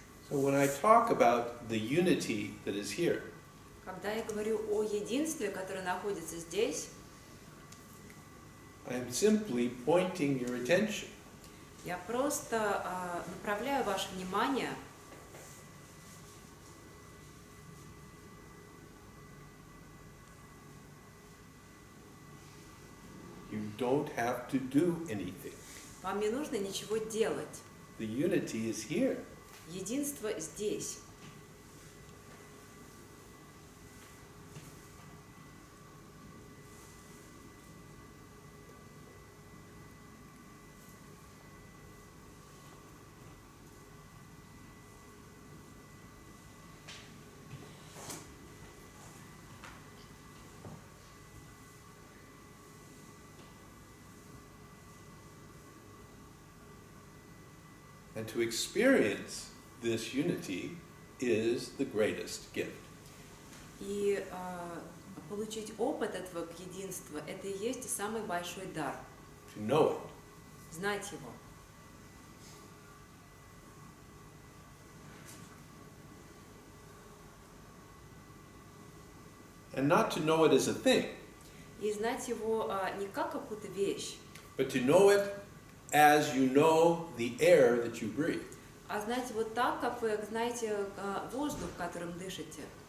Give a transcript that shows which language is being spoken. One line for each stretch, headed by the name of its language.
English: And when I talk about the unity that is here,
Russian: Когда я говорю о единстве, которое находится здесь,
English: I am simply pointing your attention
Russian: я просто направляю ваше внимание
English: You don't have to do anything.
Russian: Вам не нужно ничего делать.
English: The unity is here.
Russian: Единство здесь.
English: And to experience this unity is the greatest gift.
Russian: И получить опыт этого единства, это и есть самый большой дар.
English: To know it.
Russian: Знать его.
English: And not to know it as a thing,
Russian: И знать его не как какую-то вещь,
English: but to know it as you know the air that you breathe.
Russian: а знать его так, как вы знаете воздух, которым дышите.